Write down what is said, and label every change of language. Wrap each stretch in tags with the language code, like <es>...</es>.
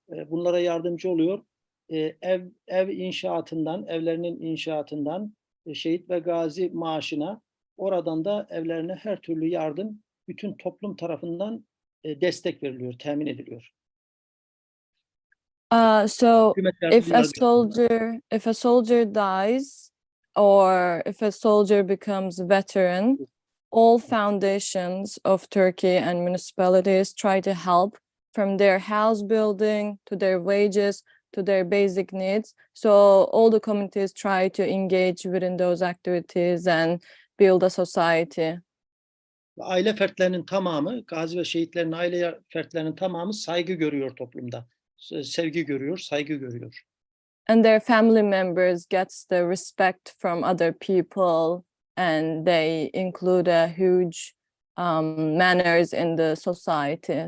<tr>Bunlara yardımcı oluyor. Ev inşaatından, evlerinin inşaatından, şehit ve gazi maaşına, oradan da evlerine her türlü yardım bütün toplum tarafından destek veriliyor, temin ediliyor.</tr> <en>So if a soldier dies, or if a soldier becomes a veteran, all foundations of Turkey and municipalities try to help, from their house building to their wages to their basic needs. So all the communities try to engage within those activities and build a society.</en> <tr>Aile fertlerinin tamamı, gazi ve şehitlerin aile fertlerinin tamamı saygı görüyor toplumda. Sevgi görüyor, saygı görüyor.</tr> <en>And their family members gets the respect from other people, and they include a huge manners in the society.</en>